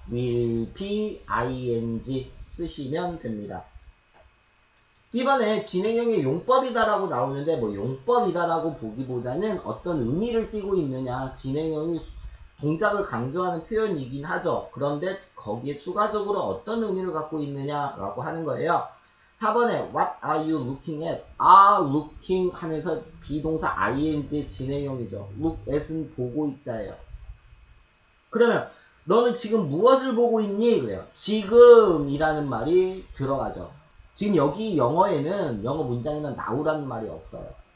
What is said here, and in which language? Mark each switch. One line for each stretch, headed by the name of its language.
Korean: will be ing 쓰시면 됩니다. 이번에 진행형의 용법이다라고 나오는데 뭐 용법이다라고 보기보다는 어떤 의미를 띠고 있느냐, 진행형이 동작을 강조하는 표현이긴 하죠. 그런데 거기에 추가적으로 어떤 의미를 갖고 있느냐라고 하는 거예요. 4번에
English: What are you looking at?
Korean: are looking 하면서 비동사 ing의 진행형이죠. look at은 보고 있다예요. 그러면 너는 지금 무엇을 보고 있니? 그래요. 지금이라는 말이 들어가죠. 지금 여기 영어에는 영어 문장에는 now라는 말이 없어요.